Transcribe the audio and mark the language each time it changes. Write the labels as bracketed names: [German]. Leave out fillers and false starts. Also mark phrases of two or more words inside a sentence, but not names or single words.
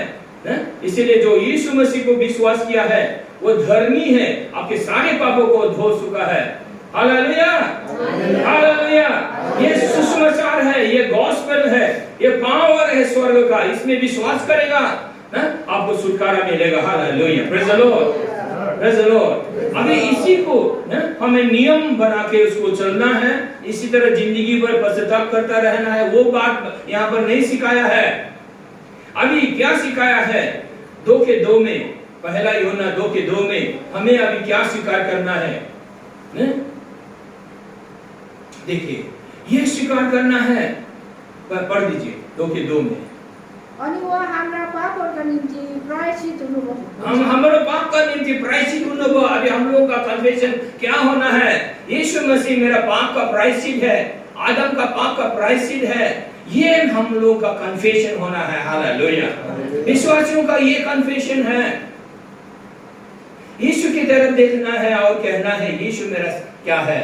[Hindi] इसलिए जो यीशु मसीह को विश्वास किया है वो धर्मी है, आपके सारे पापों को धो चुका है। हालेलुया। हालेलुया। ये सुसमाचार है, ये गॉस्पेल है, ये पावर है स्वर्ग का। इसमें विश्वास करेगा आपको छुटकारा मिलेगा। [English] Hallelujah. Praise the Lord. Praise the Lord. [Hindi] अभी इसी को हमें नियम बना के उसको चलना है, इसी तरह जिंदगी भर पश्चाताप करता रहना है। वो बात यहाँ पर नहीं सिखाया है। अभी क्या सिखाया है? 2 के 2 में, पहला यूहन्ना 2 के 2 में हमें अभी क्या स्वीकार करना है? देखिए ये स्वीकार करना है, पढ़ दीजिए 2 के 2 में। [Nepali] अनि वो हाम्रा पापहरुका निम्ति प्रायश्चित हुनुभयो। [Hindi] हमारे पाप का [Nepali] निम्ति प्रायश्चित हुनुभयो। [Hindi] अभी हम लोगों का कन्फेशन क्या होना है? यीशु मसीह मेरा पाप का प्रायश्चित है, आदम का पाप का प्रायश्चित है। ये हम लोगों का कन्फेशन होना है। हालेलुया। विश्वासियों का ये कन्फेशन है। यीशु की तरफ देखना है और कहना है यीशु मेरा क्या है?